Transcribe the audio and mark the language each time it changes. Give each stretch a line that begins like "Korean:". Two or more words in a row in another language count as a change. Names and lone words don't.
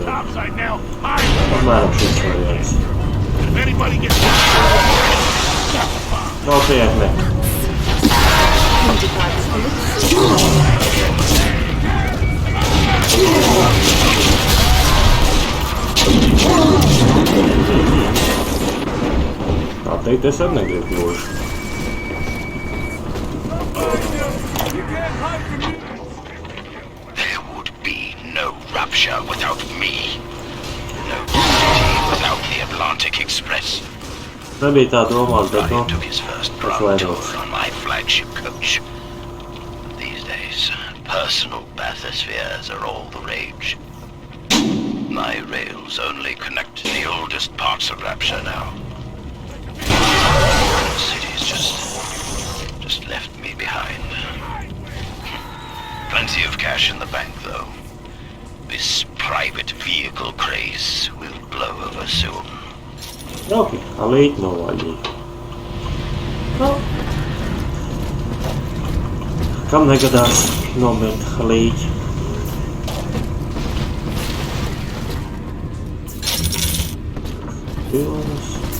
Latvian: Apmēram šis variants. Nopietni. Tā teikt, es arī negribu gluži.
English: There would be no rapture without me. No city without the Atlantic Express.
Latvian: Nebija tā domāts, bet
English: Ryan took his first proud tour on my flagship coach. These days, personal bathyspheres are all the rage. My rails only connect the oldest parts of Rapture now. The city's just left me behind. Plenty of cash in the bank, though. This private vehicle craze will blow over soon.
Latvian: Jauki, alīt novaļīgi. Nu. Kam negadās nomirt halīķi? Pilnas.